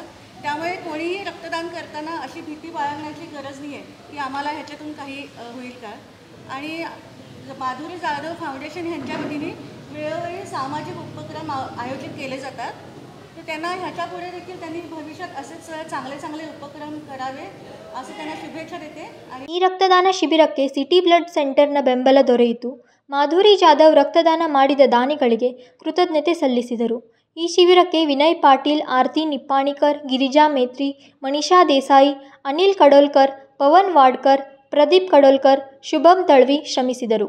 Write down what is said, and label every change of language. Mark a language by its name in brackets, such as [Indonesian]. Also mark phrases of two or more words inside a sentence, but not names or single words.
[Marathi] त्यामुळे कोणीही रक्तदान करताना अशी भीती बाळगण्याची गरज नाही आहे की आम्हाला ह्याच्यातून काही होईल का. आणि माधुरी जाधव फाउंडेशन यांच्या वतीने वेळोवेळी सामाजिक उपक्रम आयोजित केले जातात. तर त्यांना ह्याच्यापुढे देखील त्यांनी भविष्यात असेच चांगले उपक्रम करावे असं त्यांना शुभेच्छा देते. [Kannada] ಈ ರಕ್ತದಾನ ಶಿಬಿರಕ್ಕೆ ಸಿಟಿ ಬ್ಲಡ್ ಸೆಂಟರ್ನ ಬೆಂಬಲ ದೊರೆಯಿತು. ಮಾಧುರಿ ಜಾಧವ್ ರಕ್ತದಾನ ಮಾಡಿದ ದಾನಿಗಳಿಗೆ ಕೃತಜ್ಞತೆ ಸಲ್ಲಿಸಿದರು. ಈ ಶಿಬಿರಕ್ಕೆ ವಿನಯ್ ಪಾಟೀಲ್, ಆರತಿ ನಿಪ್ಪಾಣಿಕರ್, ಗಿರಿಜಾ ಮೇತ್ರಿ, ಮನಿಷಾ ದೇಸಾಯಿ, ಅನಿಲ್ ಕಡೋಲ್ಕರ್, ಪವನ್ ವಾಡ್ಕರ್, ಪ್ರದೀಪ್ ಕಡೋಲ್ಕರ್, ಶುಭಂ ತಳ್ವಿ ಶ್ರಮಿಸಿದರು.